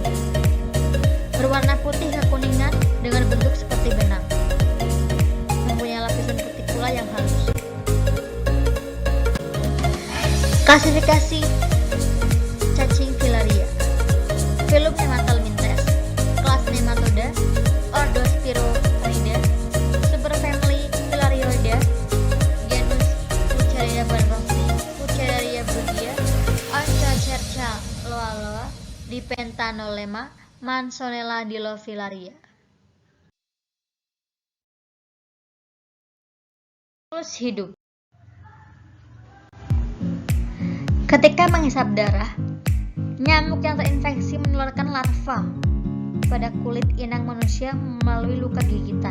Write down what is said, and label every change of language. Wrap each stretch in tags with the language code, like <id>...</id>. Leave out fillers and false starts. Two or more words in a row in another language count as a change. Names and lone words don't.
<id>Berwarna putih kekuningan dengan bentuk seperti benang. Mempunyai lapisan kutikula yang halus. Klasifikasi cacing filaria. Filum Nemathelminthes, kelas Nematoda, Ordo Spirochaeidae, superfamily Filarioida, genus Wuchereria barrosi, Wuchereria brugia, Onchocerca loaloa, Dipentanolema, Mansonella dilofilaria. Siklus hidup. Ketika menghisap darah, nyamuk yang terinfeksi menularkan larva pada kulit inang manusia melalui luka gigitan.</id>